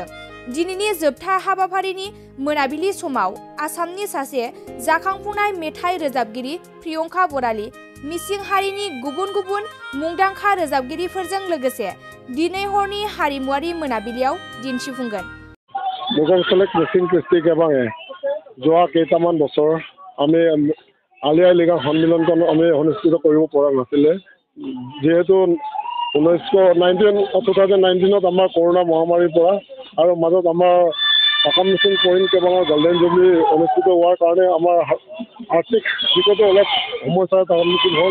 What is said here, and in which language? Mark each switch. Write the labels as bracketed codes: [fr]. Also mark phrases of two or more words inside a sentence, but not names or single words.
[brx] दिनैनि जोबथा हाबाफारिनि मोनाबिलि समाव आसामनि सासे जाखांफुनाय मेथाइ रोजाबगिरि प्रियंका बराली मिसिं हारिनि गुबुन गुबुन मुंदांखा रोजाबगिरिफोरजों लोगोसे दिनै हरनि हारिमुआरि मोनाबिलियाव दिन्थिफुंगोन। [as] मुरखं सेलेक मिसिं ख्रिस्टि खेबाङে যোৱা কেইটামান বছৰ আমি আলি আই লৃগাং সন্মিলনখন আমি অনুষ্ঠিত কৰিব পৰা নাছিলে, যিহেতু 2019 আমাৰ কৰোণা মহামাৰীৰ পৰা আৰু মাজত আমাৰ আসাম মিচিং পইণ্ট কেবাঙৰ [en] golden jubilee [as] অনুষ্ঠিত হোৱাৰ কাৰণে আমাৰ আৰ্থিক দিশতো অলপ সমস্যাৰ সন্মুখীন হ'ল।